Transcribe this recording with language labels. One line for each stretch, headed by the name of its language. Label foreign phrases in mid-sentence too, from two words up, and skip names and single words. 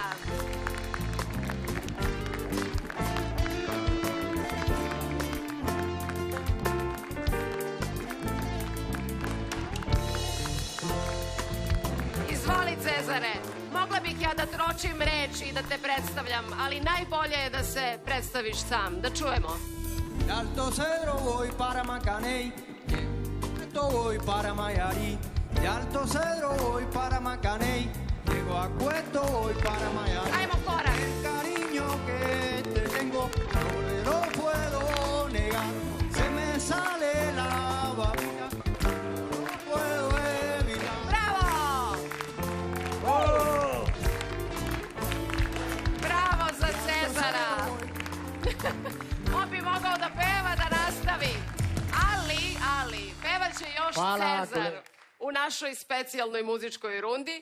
Serbian: Izvoli, Cezare. Mogla bih ja da tročim reči i da te predstavljam, ali najbolje je da se predstaviš sam. Da čujemo.
Spanish: De Alto Cedro voy para Macaney, de voy para Mayarí. De Alto Cedro voy para Macaney, llego a Cueto voy para Mayarí.
Serbian: Ajmo korak.
Spanish: El cariño que te tengo no lo puedo negar. Se me sale la babita, no puedo evitar.
Serbian: Bravo! Oh. Bravo za Cezara! On bi mogao da peva, da nastavi. Ali, pevaće još Cezar u našoj specijalnoj muzičkoj rundi.